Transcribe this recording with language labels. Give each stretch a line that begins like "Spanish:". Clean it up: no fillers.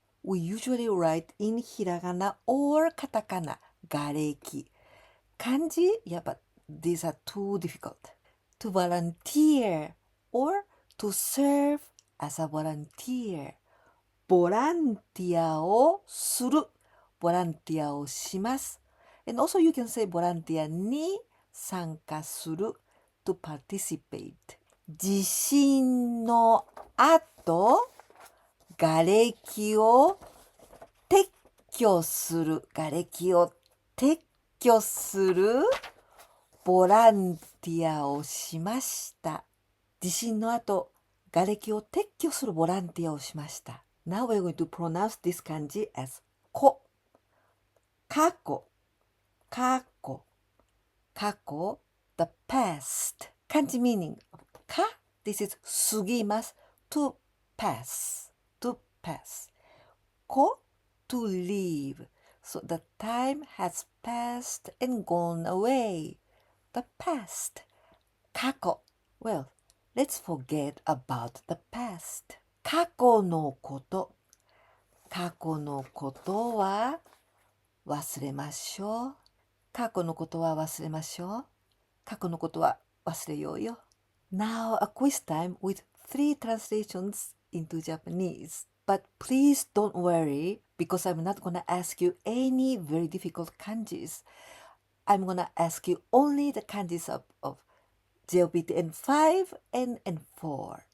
English: We usually write in hiragana or katakana. 瓦礫. Kanji, yeah, but these are too difficult. To volunteer or to serve as a volunteer.
Japanese: ボランティアをする。ボランティアをします。
English: And also you can say
Japanese: ボランティアに参加する。
English: To participate.
Japanese: 地震の後、瓦礫を撤去する。瓦礫を撤去するボランティアをしました。地震の後、瓦礫を撤去するボランティアをしました。
English: Now we're going to pronounce this kanji as こ。
Japanese: 過去。過去。過去。
English: The past. Kanji meaning. か This is 過ぎます。 To pass. To pass. こ To leave. So the time has passed and gone away. The past. 過去. Well, let's forget about the past.
Japanese: 過去のこと。過去のことは忘れましょう。過去のことは忘れましょう。過去のことは忘れようよ。
English: Now a quiz time with 3 translations into Japanese. But please don't worry because I'm not gonna ask you any very difficult kanjis. I'm gonna ask you only the kanjis of JLPT N5 and N4.